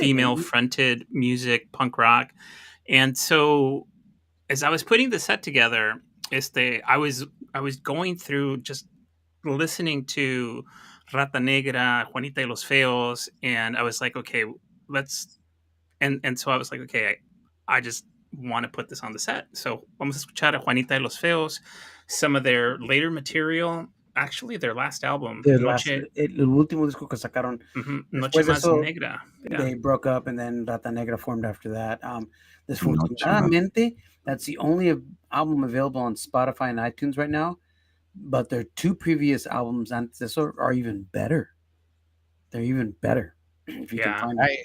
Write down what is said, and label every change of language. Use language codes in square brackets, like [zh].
[en] female fronted music, punk rock. And so as I was putting the set together, I was going through just listening to Rata Negra, Juanita y los Feos, and I was like, okay, and so I was like, okay, I just want to put this on the set. So [es] vamos a escuchar a [en] Juanita y los Feos, some of their later material, actually their last album, [es] el último disco que sacaron. Noche Más Negra. [en] Yeah. They broke up, and then Rata Negra formed after that. Desafortunadamente, that's the only album available on Spotify and iTunes right now, but their 2 previous albums are even better. They're even better. If you can find